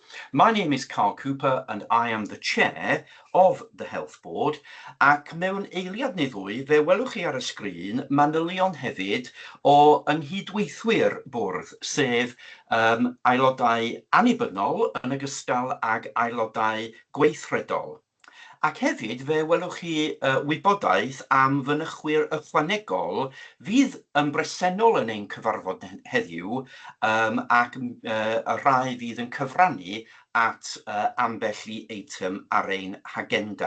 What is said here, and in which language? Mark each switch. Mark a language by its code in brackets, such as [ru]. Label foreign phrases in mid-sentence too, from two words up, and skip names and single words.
[en] My name is Carl Cooper and I am the chair of the Health Board, [cy] ac mewn eiliad neu ddwy, fe welwch chi ar y sgrin, manylion hefyd o ynghydweithwyr bwrdd, sef aelodau annibynnol yn ogystal ag aelodau gweithredol. Ac hefyd, fe welwch chi wybodaeth am fynychwyr ychwanegol fydd yn bresennol yn ein cyfarfod heddiw ac y rhai fydd yn cyfrannu at ambell i eitem ar ein hagenda.